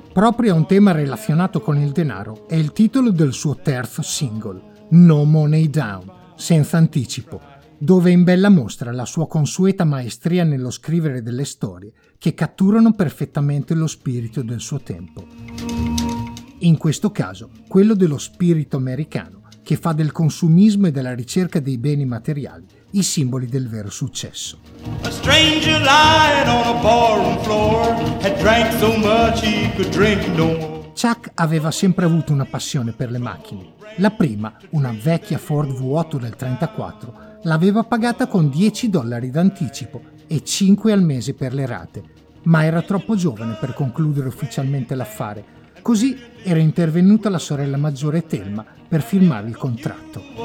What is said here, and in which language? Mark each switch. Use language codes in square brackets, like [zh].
[it] Proprio a un tema relazionato con il denaro è il titolo del suo terzo single, No Money Down, senza anticipo, dove in bella mostra la sua consueta maestria nello scrivere delle storie che catturano perfettamente lo spirito del suo tempo. In questo caso, quello dello spirito americano, che fa del consumismo e della ricerca dei beni materiali i simboli del vero successo. [en] A stranger lying on a barroom floor, had drank so much he could drink no more. [it] Chuck aveva sempre avuto una passione per le macchine. La prima, una vecchia Ford V8 del 34, l'aveva pagata con $10 d'anticipo e 5 al mese per le rate, ma era troppo giovane per concludere ufficialmente l'affare. Così era intervenuta la sorella maggiore Thelma per firmare il contratto.